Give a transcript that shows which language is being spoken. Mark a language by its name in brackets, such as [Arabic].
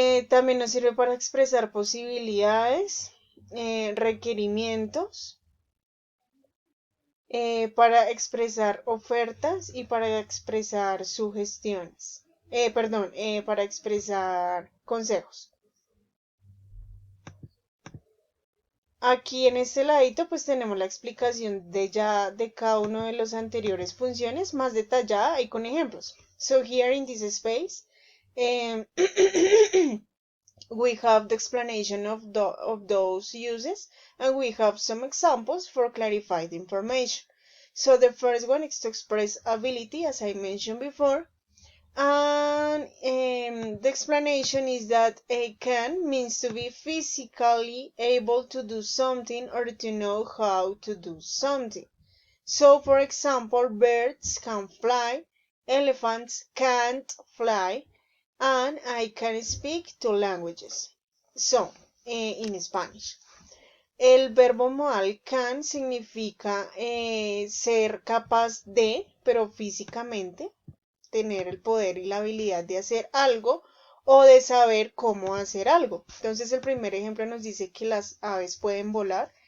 [Spanish] También nos sirve para expresar posibilidades, requerimientos, para expresar ofertas y para expresar sugestiones. Perdón, para expresar consejos. Aquí en este ladito pues tenemos la explicación de ya de cada uno de los anteriores funciones más detallada y con ejemplos. [English] So here in this space um, we have the explanation of those uses and we have some examples for clarify the information. So the first one is to express ability as I mentioned before. And the explanation is that a can means to be physically able to do something or to know how to do something. So, for example, birds can fly, elephants can't fly, and I can speak two languages. So, in Spanish. [Spanish] El verbo modal can significa ser capaz de, pero físicamente, tener el poder y la habilidad de hacer algo o de saber cómo hacer algo. Entonces el primer ejemplo nos dice que las aves pueden volar.